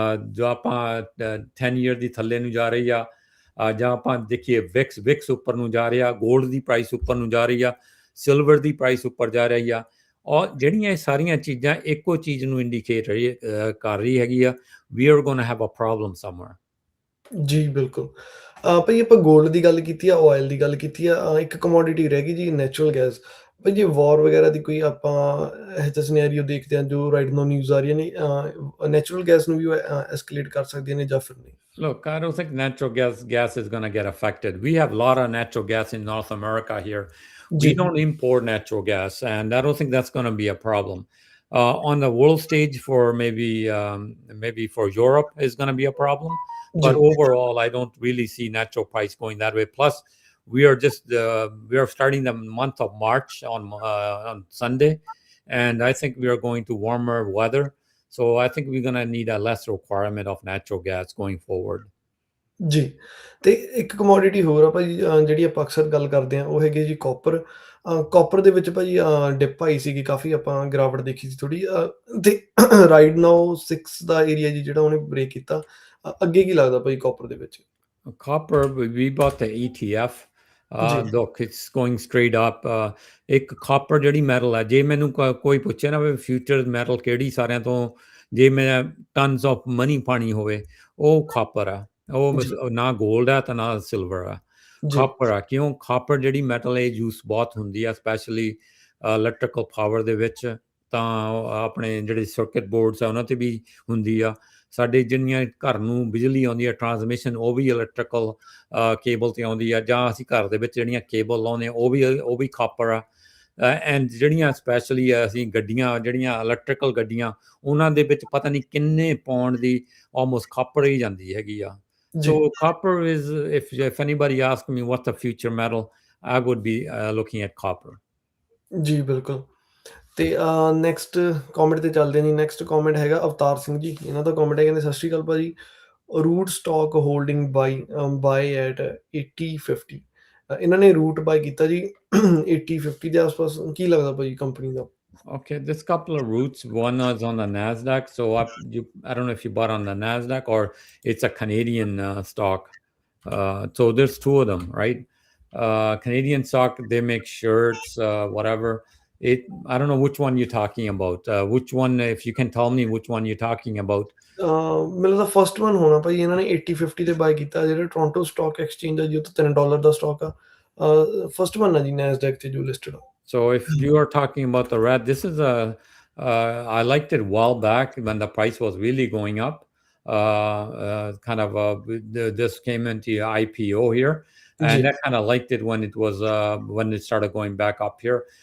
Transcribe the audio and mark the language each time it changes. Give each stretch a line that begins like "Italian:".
Punjabi: ਜੋ ਆਪਾਂ 10 ਈਅਰ ਦੀ ਥੱਲੇ ਨੂੰ ਜਾ ਰਹੀ ਆ, ਜਾਂ ਆਪਾਂ ਦੇਖੀਏ ਵਿਕਸ ਉੱਪਰ ਨੂੰ ਜਾ ਰਿਹਾ, 골ਡ ਦੀ ਪ੍ਰਾਈਸ ਉੱਪਰ ਨੂੰ ਜਾ ਰਹੀ ਆ, ਸਿਲਵਰ ਦੀ ਪ੍ਰਾਈਸ ਉੱਪਰ ਜਾ ਰਹੀ ਆ, ਔਰ ਜਿਹੜੀਆਂ ਇਹ ਸਾਰੀਆਂ ਚੀਜ਼ਾਂ ਇੱਕੋ ਚੀਜ਼ ਨੂੰ ਇੰਡੀਕੇਟ ਕਰ ਰਹੀ ਹੈਗੀ ਆ,
English: We are gonna have a problem somewhere.
Punjabi: ਜੀ ਬਿਲਕੁਲ। ਭਾਜੀ ਆਪਾਂ ਗੋਲਡ ਦੀ ਗੱਲ ਕੀਤੀ ਆ, ਆਇਲ ਦੀ ਗੱਲ ਕੀਤੀ ਆ, ਇੱਕ ਕਮੋਡਿਟੀ ਰਹਿ ਗਈ ਜੀ ਨੈਚੁਰਲ ਗੈਸ। ਭਾਜੀ ਜੇ ਵਾਰ ਵਗੈਰਾ ਦੀ ਕੋਈ ਆਪਾਂ ਇਹੋ ਜਿਹਾ ਸਿਨੈਰੀਓ ਦੇਖਦੇ ਹਾਂ ਜੋ ਰਾਈਟ ਨਾਓ ਨਿਊਜ਼ ਆ ਰਹੀਆਂ ਨੇ, ਨੈਚੁਰਲ ਗੈਸ ਨੂੰ ਵੀ ਐਸਕੇਲੇਟ ਕਰ ਸਕਦੀਆਂ ਨੇ ਜਾਂ ਫਿਰ ਨਹੀਂ?
English: Look, I don't think natural gas is going to get affected. We have a lot of natural gas in North America here. We
Punjabi: ਜੀ,
English: don't import natural gas, and I don't think that's going to be a problem. On the world stage, for maybe for Europe is going to be a problem,
Punjabi: ਜੀ,
English: but overall, I don't really see natural price going that way. Plus, we are starting the month of March on Sunday, and I think we are going to warmer weather. So I think we're going to need a less requirement of natural gas going forward.
Punjabi: ਜੀ। ਤੇ ਇੱਕ commodity ਹੋਰ ਆ ਭਾਜੀ, ਜਿਹੜੀ ਆਪਾਂ ਅਕਸਰ ਗੱਲ ਕਰਦੇ ਹਾਂ, ਉਹ ਹੈਗੀ ਜੀ ਕਾਪਰ। ਕਾਪਰ ਦੇ ਵਿੱਚ ਭਾਜੀ ਡਿਪ ਆਈ ਸੀਗੀ ਕਾਫੀ, ਆਪਾਂ ਗਿਰਾਵਟ ਦੇਖੀ ਸੀ ਥੋੜ੍ਹੀ, ਤੇ ਰਾਈਟ ਨਾਓ 6 ਦਾ ਏਰੀਆ ਜੀ ਜਿਹੜਾ ਉਹਨੇ ਬ੍ਰੇਕ ਕੀਤਾ। ਅੱਗੇ ਕੀ ਲੱਗਦਾ ਭਾਜੀ ਕਾਪਰ ਦੇ ਵਿੱਚ?
English: Copper, we bought the ETF.
Punjabi: ਜੀ,
English: Look, it's going straight up.
Punjabi: ਇੱਕ ਕਾਪਰ ਜਿਹੜੀ ਮੈਟਲ ਹੈ, ਜੇ ਮੈਨੂੰ ਕੋਈ ਪੁੱਛੇ ਨਾ ਵੀ ਫਿਊਚਰ ਮੈਟਲ ਕਿਹੜੀ ਸਾਰਿਆਂ ਤੋਂ, ਜੇ ਮੈਂ
English: tons of money
Punjabi: ਪਾਣੀ ਹੋਵੇ, ਉਹ ਕਾਪਰ ਆ। ਉਹ ਜੀ, ਨਾ ਗੋਲਡ ਆ ਤੇ ਨਾ ਸਿਲਵਰ ਆ, ਜੀ, ਕਾਪਰ ਆ। ਕਿਉਂ? ਕਾਪਰ ਜਿਹੜੀ ਮੈਟਲ ਹੈ ਯੂਸ ਬਹੁਤ ਹੁੰਦੀ ਆ, ਸਪੈਸ਼ਲੀ ਇਲੈਕਟ੍ਰੀਕਲ ਪਾਵਰ ਦੇ ਵਿੱਚ, ਤਾਂ ਆਪਣੇ ਜਿਹੜੇ ਸਰਕਟ ਬੋਰਡਸ ਆ ਉਹਨਾਂ 'ਤੇ ਵੀ ਹੁੰਦੀ ਆ। ਸਾਡੇ ਜਿੰਨੀਆਂ ਘਰ ਨੂੰ ਬਿਜਲੀ ਆਉਂਦੀ ਹੈ ਟਰਾਂਸਮਿਸ਼ਨ, ਉਹ ਵੀ ਇਲੈਕਟ੍ਰੀਕਲ ਕੇਬਲ 'ਤੇ ਆਉਂਦੀ ਆ, ਜਾਂ ਅਸੀਂ ਘਰ ਦੇ ਵਿੱਚ ਜਿਹੜੀਆਂ ਕੇਬਲ ਲਾਉਂਦੇ ਹਾਂ ਉਹ ਵੀ ਕਾਪਰ ਆ। ਐਂਡ ਜਿਹੜੀਆਂ ਸਪੈਸ਼ਲੀ ਅਸੀਂ ਗੱਡੀਆਂ, ਜਿਹੜੀਆਂ ਇਲੈਕਟ੍ਰੀਕਲ ਗੱਡੀਆਂ, ਉਹਨਾਂ ਦੇ ਵਿੱਚ ਪਤਾ ਨਹੀਂ ਕਿੰਨੇ ਪਾਉਂਡ ਦੀ ਆਲਮੋਸਟ ਕਾਪਰ ਹੀ ਜਾਂਦੀ ਹੈਗੀ ਆ। ਜੀ,
English: So copper is, if anybody ask me what's the future metal, I would be looking at copper.
Punjabi: ਜੀ ਬਿਲਕੁਲ। ਤੇ ਨੈਕਸਟ ਕਮੈਂਟ ਤੇ ਚੱਲਦੇ ਹਾਂ ਜੀ। ਨੈਕਸਟ ਕਮੈਂਟ ਹੈਗਾ ਅਵਤਾਰ ਸਿੰਘ ਜੀ, ਇਹਨਾਂ ਦਾ ਕਮੈਂਟ ਹੈ, ਕਹਿੰਦੇ ਸਤਿ ਸ਼੍ਰੀ ਅਕਾਲ ਭਾਜੀ, route stock holding by at 8050। ਇਹਨਾਂ ਨੇ ਰੂਟ ਬਾਈ ਕੀਤਾ ਜੀ 8050 ਦੇ ਆਸ-ਪਾਸ। ਕੀ ਲੱਗਦਾ ਭਾਜੀ company ਦਾ?
English: Okay, there's a couple of routes. One is on the Nasdaq. So I don't know if you bought on the Nasdaq or it's a Canadian stock. So there's two of them, right? Canadian stock, they make shirts, whatever. I don't know which one you're talking about. Which one, if you can tell me which one you're talking about.
Punjabi: ਮੈਨੂੰ ਲੱਗਦਾ first one ਹੋਣਾ ਭਾਜੀ, ਇਹਨਾਂ ਨੇ 8050 ਤੇ ਬਾਈ ਕੀਤਾ, ਜਿਹੜਾ Toronto stock exchange ਆ ਜੀ, ਉਹ ਤਾਂ $3 ਦਾ ਸਟਾਕ ਆ। ਫਸਟ ਵਨ ਆ ਜੀ ਨੈਸਡੈਕ ਤੇ ਜੋ ਲਿਸਟਡ ਆ।
English: So if you are talking about the red, this is I liked it a while back when the price was really going up. This came into IPO here, and
Punjabi: ਜੀ,
English: I kind of liked it when when it started going back up here.